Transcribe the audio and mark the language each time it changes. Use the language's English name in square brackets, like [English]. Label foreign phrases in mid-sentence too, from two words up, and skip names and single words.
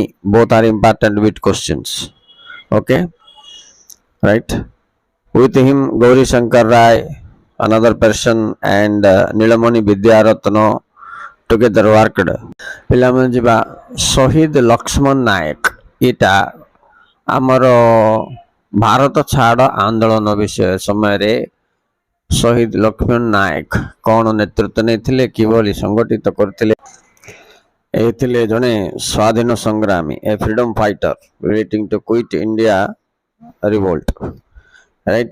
[English] Both are important with questions. Okay, right? With him, Gauri Shankar Rai, another person, and Nilamani Vidyaratno together worked. [Odia] ପିଲାମାନେ ଯିବା ଶହୀଦ ଲକ୍ଷ୍ମଣ ନାୟକ, ଏଇଟା ଆମର ଭାରତ ଛାଡ଼ ଆନ୍ଦୋଳନ ବିଷୟ ସମୟରେ ଶହୀଦ ଲକ୍ଷ୍ମଣ ନାୟକ କ'ଣ ନେତୃତ୍ୱ ନେଇଥିଲେ, କିଭଳି ସଂଗଠିତ କରିଥିଲେ? ଏ ଥିଲେ ଜଣେ ସ୍ୱାଧୀନ ସଂଗ୍ରାମୀ, [English] a freedom fighter relating to Quit India revolt, right?